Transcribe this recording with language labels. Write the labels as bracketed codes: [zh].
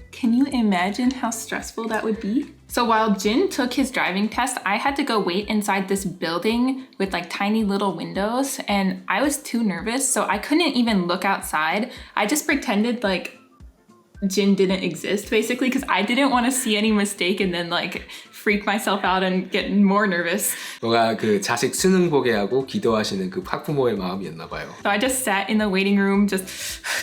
[en] Can you imagine how stressful that would be? So while Jin took his driving test, I had to go wait inside this building with like tiny little windows, and I was too nervous, so I couldn't even look outside. I just pretended like Jin didn't exist, basically, because I didn't want to see any mistake and then like freak myself out and get more nervous. [ko] 뭔가 그 자식 수능 보게 하고 기도하시는 그 학부모의 마음이었나 봐요. [en] So I just sat in the waiting room, just...